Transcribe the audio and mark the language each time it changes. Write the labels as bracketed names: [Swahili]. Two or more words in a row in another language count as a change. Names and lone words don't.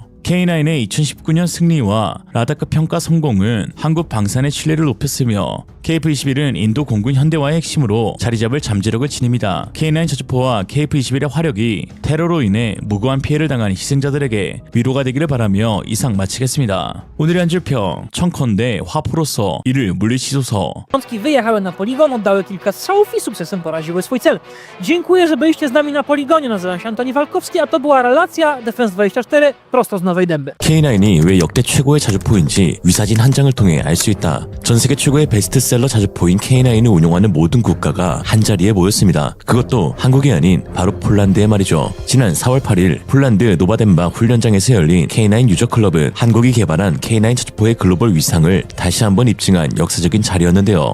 [Korean] K9의 2019년 승리와 라다급 평가 성공은 한국 방산의 신뢰를 높였으며 KF-21은 인도 공군 현대화의 핵심으로 자리잡을 잠재력을 지닙니다. K9 저주포와 KF-21의 화력이 테러로 인해 무고한 피해를 당한 희생자들에게 위로가 되기를 바라며 이상 마치겠습니다. 오늘의 한 줄평, 청컨대 화포로서 이를 물리치소서. [Polish] Jednostki wyjechały na poligon, oddały kilka strzałów i sukcesem poraziły swój cel. Dziękuję, że byliście z nami na poligonie. Nazywam się Antoni Walkowski, a to była relacja Defense24 prosto z Nowej Dęby. [Korean] K9이 왜 역대 최고의 자주포인지 위사진 한 장을 통해 알 수 있다. 전 세계 최고의 베스트셀러 자주포인 K9을 운용하는 모든 국가가 한자리에 모였습니다. 그것도 한국이 아닌 바로 폴란드에 말이죠. 지난 4월 8일 폴란드 노바덴박 훈련장에서 열린 K9 유저클럽은 한국이 개발한 K9 자주포의 글로벌 위상을 다시 한번 입증한 역사적인 자리였는데요.